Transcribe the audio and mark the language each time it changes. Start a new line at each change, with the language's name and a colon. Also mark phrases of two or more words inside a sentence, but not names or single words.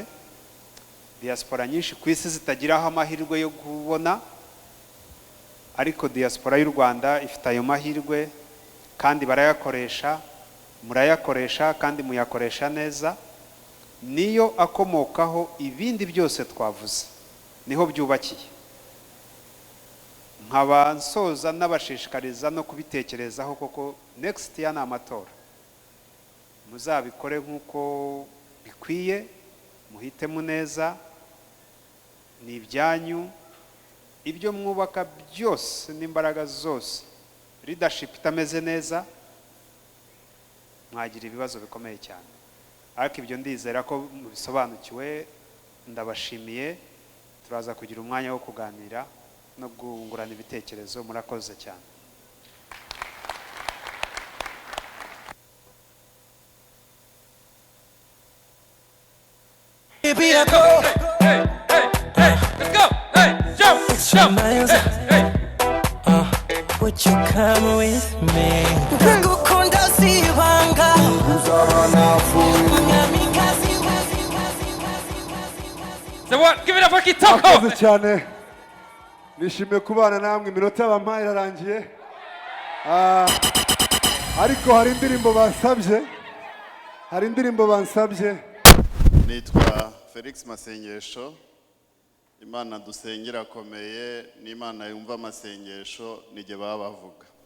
Kinyarwanda: Diaspora nyinshi ku isi zitagiraho amahirwe yo kubona, ariko diaspora y'u Rwanda ifite ayo mahirwe kandi barayakoresha, murayakoresha kandi muyakoresha neza. Niyo akomokaho ibindi byose twavuze, niho byubakiye. Nkaba nsoza n'abashishikariza no kubitekerezaho koko
English: next year
Kinyarwanda: ni amatora. Muzabikore nk'uko bikwiye, muhitemo neza, ni ibyanyu. Ibyo mwubaka byose n'imbaraga zose, leadership itameze neza, mwagira ibibazo bikomeye cyane. Ariko ibyo ndizera ko mubisobanukiwe. Ndabashimiye, turaza kugira umwanya wo kuganira no gungurana ibitekerezo. Murakoze cyane.
English: Baby, I go. Hey, hey, hey, let's go. Hey, jump, jump. Miles. Hey, hey. Would you come with me?
Kinyarwanda: Ngukunda sibanga.
English: So what? Give it up for Kitoko.
Kinyarwanda: Murakoze cyane. Nishimiye kubana namwe, iminota bampaye irarangiye. Ariko hari indirimbo bansabye. Nitwa Felix Masengesho. Imana dusengera akomeye, n'Imana yumva amasengesho nige baba bavuga.